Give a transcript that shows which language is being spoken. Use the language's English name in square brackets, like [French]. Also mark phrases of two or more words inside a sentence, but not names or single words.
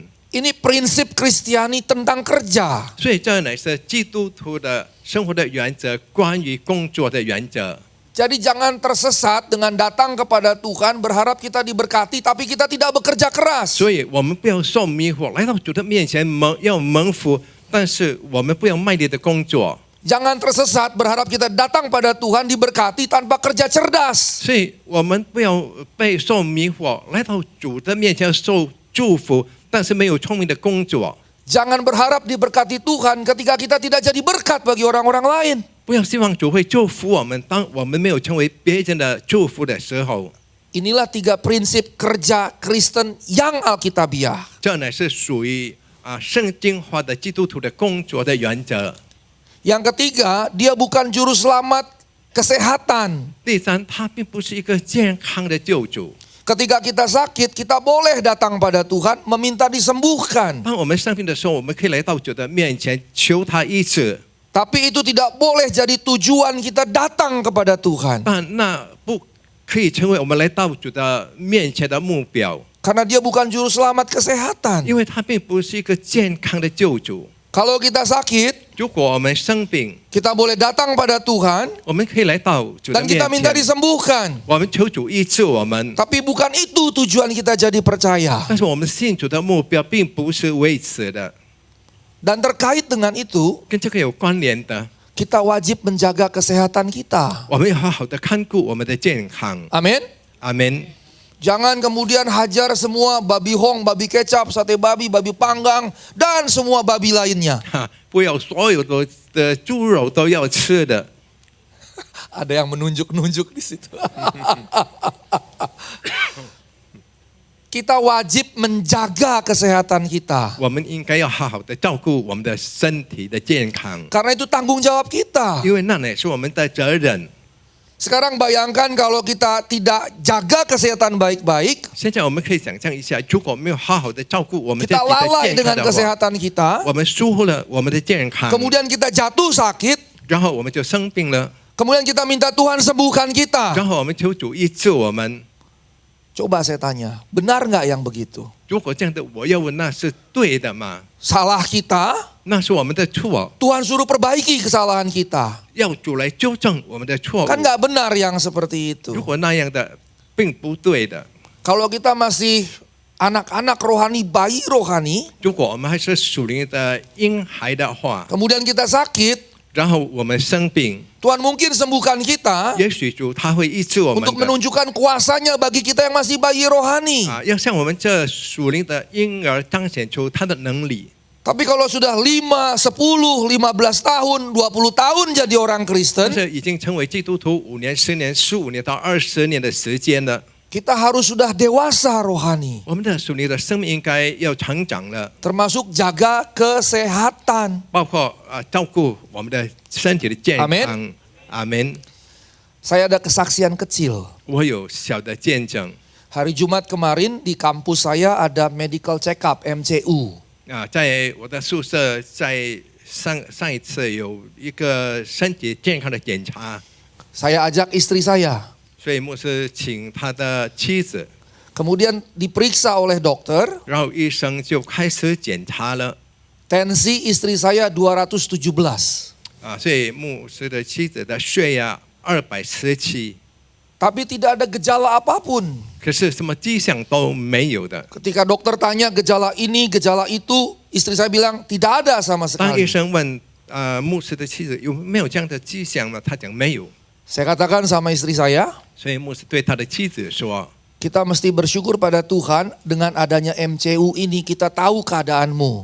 [Indonesian] Ini prinsip Kristiani tentang kerja. [Chinese] 所以这乃是基督徒的生活的原则，关于工作的原则。 [Indonesian] Jadi jangan tersesat dengan datang kepada Tuhan berharap kita diberkati, tapi kita tidak bekerja keras. [Chinese] 所以我们不要受迷惑，来到主的面前要蒙福，但是我们不要卖力的工作。 [Indonesian] Jangan tersesat berharap kita datang pada Tuhan diberkati tanpa kerja cerdas. [Chinese] 所以我们不要被受迷惑，来到主的面前受祝福，但是没有聪明的工作。 [Indonesian] Jangan berharap diberkati Tuhan ketika kita tidak jadi berkat bagi orang-orang lain. [Chinese] 不要希望主会祝福我们，当我们没有成为别人的祝福的时候。 [Indonesian] Inilah 3 prinsip kerja Kristen yang Alkitabiah. [Chinese] 这乃是属于圣经化的基督徒的工作的原则。 [Indonesian] Yang ketiga, dia bukan juru selamat kesehatan. [Chinese] 第三，他并不是一个健康的救主。 [Indonesian] Ketika kita sakit, kita boleh datang pada Tuhan meminta disembuhkan. [Chinese] 当我们生病的时候，我们可以来到主的面前求他医治， [Indonesian] Tapi itu tidak boleh jadi tujuan kita datang kepada Tuhan. [Chinese] 但那不可以成为我们来到主的面前的目标， [Indonesian] Karena dia bukan juru selamat kesehatan. [Chinese] 因为他并不是一个健康的救主。 [Indonesian] Kalau kita sakit, [Chinese] 如果我们生病， [Indonesian] kita boleh datang pada Tuhan [Chinese] 我们可以来到主的 [Indonesian] dan [Chinese] 面 [Indonesian] kita minta [Chinese] 前， [Indonesian] disembuhkan. [Chinese] 我们求主医治我们。 [Indonesian] Tapi bukan itu tujuan kita jadi percaya. [Chinese] 但是我们信主的目标并不是为此的， [Indonesian] Dan terkait dengan itu, [Chinese] 跟这个有关联的。 [Indonesian] kita wajib menjaga kesehatan kita. [Chinese] 我们要好好的看顾我们的健康。 [Indonesian] Amin. [Chinese] 阿门。 [Indonesian] Jangan kemudian hajar semua babi hong, babi kecap, sate babi, babi panggang, dan semua babi lainnya. [Chinese] 哈，不要所有的猪肉都要吃的。 [Indonesian] Ada yang menunjuk-nunjuk di situ. Kita wajib menjaga kesehatan kita. [Chinese] 我们应该要好好的照顾我们的身体的健康， [Indonesian] Karena itu tanggung jawab kita. [Chinese] 因为那也是我们的责任。 [Indonesian] Sekarang bayangkan kalau kita tidak jaga kesehatan baik-baik, [Chinese] 现在我们可以想象一下，如果没有好好的照顾我们自己 [Indonesian] kita [Chinese] 的 [Indonesian] lalai [Chinese] 健 [Indonesian] dengan [Chinese] 康的话， [Indonesian] kesehatan kita, [Chinese] 我们疏忽了我们的健康， [Indonesian] kemudian kita jatuh sakit, [Chinese] 然后我们就生病了， [Indonesian] kemudian kita minta Tuhan sembuhkan kita. [Chinese] 然后我们求主医治我们。 [Indonesian] Coba saya tanya, benar nggak yang begitu? [Chinese] 如果这样的，我要问，那是对的吗？ [Indonesian] Salah kita, [Chinese] 那是我们的错， [Indonesian] Tuhan suruh perbaiki kesalahan kita. [Chinese] 要主来纠正我们的错误 [Indonesian] Kan。nggak benar yang seperti [Chinese] 如 [Indonesian] itu. [Chinese] 果那样的，并不对的。 [Indonesian] Kalau kita masih anak-anak rohani, bayi rohani, [Chinese] 如果我们还是属灵的婴孩的话， [Indonesian] kemudian kita sakit, [Chinese] 然后我们生病， [Indonesian] Tuhan mungkin sembuhkan kita [Chinese] 也许主他会医治我们 [Indonesian] untuk [Chinese] 的。 [Indonesian] menunjukkan kuasanya bagi kita yang masih bayi rohani. [Chinese] 要向我们这属灵的婴儿彰显出他的能力。 [Indonesian] Tapi kalau sudah 5, 10, 15 tahun, 20 tahun jadi orang [Chinese] 但 [Indonesian] Kristen, [Chinese] 是已经成为基督徒5年、10年、15年到20年的时间了， [Indonesian] kita harus sudah dewasa rohani. [Chinese] 我们的属灵的生命应该要成长了， [Indonesian] Termasuk jaga kesehatan. [Chinese] 包括照顾我们的身体的健康。 [Indonesian] Amen [Chinese] 阿门。 [Indonesian] Saya ada kesaksian kecil. [Chinese] 我有小的见证 [Indonesian] Hari Jumat kemarin di kampus saya ada [English] medical check up [Indonesian] MCU. [Chinese] 在我的宿舍，在上一次有一个身体健康的检查， [Indonesian] Saya ajak istri saya. [Chinese] 所以牧师请他的妻子， [Indonesian] Kemudian diperiksa oleh dokter. [Chinese] 然后医生就开始检查了。 [Indonesian] Tensi istri saya 217. [Chinese] 所以牧师的妻子的血压217， [Indonesian] Tapi tidak ada gejala apapun. [Chinese] 可是什么迹象都没有的。 [Indonesian] Ketika dokter tanya gejala ini, gejala itu, istri saya bilang tidak ada sama [Chinese] 当医 [Indonesian] sekali. [Chinese] 生问牧师的妻子有没有这样的迹象呢？他讲没有。 [Indonesian] Saya katakan sama istri saya, [Chinese] 所以牧师对他的妻子说 [Indonesian] kita mesti bersyukur pada Tuhan dengan adanya MCU ini kita tahu keadaanmu.：“